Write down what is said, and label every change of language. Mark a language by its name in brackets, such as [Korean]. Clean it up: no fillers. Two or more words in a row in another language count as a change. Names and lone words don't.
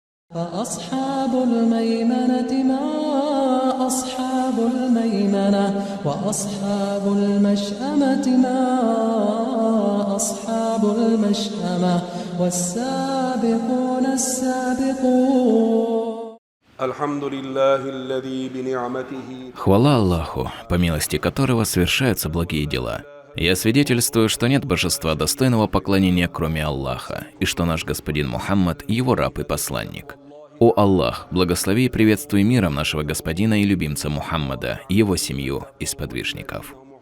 [Arabic] فأصحاب الميمنة ما أصحاب الميمنة وأصحاب المشأمة ما أصحاب المشأمة والسابقون السابقون. الحمد لله الذي بنعمته. [Russian] Хвала Аллаху, по милости которого совершаются благие дела. Я свидетельствую, что нет божества достойного поклонения, кроме Аллаха, и что наш господин Мухаммад – его раб и посланник. О Аллах, благослови и приветствуй миром нашего господина и любимца Мухаммада, его семью и сподвижников.